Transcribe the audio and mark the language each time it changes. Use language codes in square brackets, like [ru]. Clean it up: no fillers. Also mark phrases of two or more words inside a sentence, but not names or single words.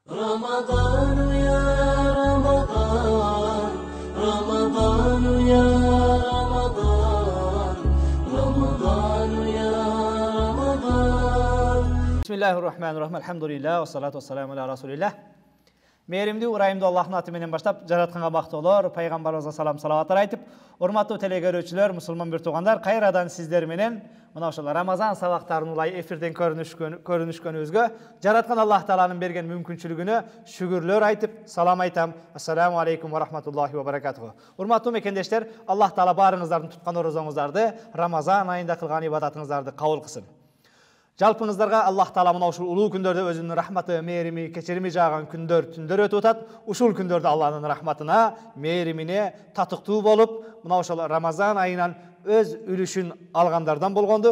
[ar] رمضان يا رمضان رمضان يا رمضان رمضان يا رمضان بسم الله الرحمن الرحيم الحمد لله والصلاة والسلام على رسول الله. [kk] Мейірімді, урайымды Аллахтың атыменен [ky] баштап, жаратқанға бақтылар, пайғамбарымызға салам салаваттар айтып, урматтуу телегөрүүчүлөр, мусулман бир туугандар, кайрадан сиздер менен мына ошол Рамазан сабактарын улай эфирден көрүнүшкөнүбүзгө, жараткан Аллах Тааланын берген мүмкүнчүлүгүнө шүгүрлөр айтып, салам айтам. [ar] السلام عليكم ورحمة الله وبركاته. [ky] Урматтуу мекендештер, Аллах Таала баарыңыздардын туткан орозоңуздарды, Рамазан айында кылган ибадатыңыздарды кабыл кылсын. Жалпыңыздарга Аллах Таала мына ушул улуу күндөрдө өзүнүн рахматы, мээрими, кечирими жааган күндөр, түндөр өтүп атат. Ушул күндөрдө Аллахтын рахматына, мээримине татыктуу болуп, мына ошол Рамазан айынан өз үлүшүн алгандардан болгонду.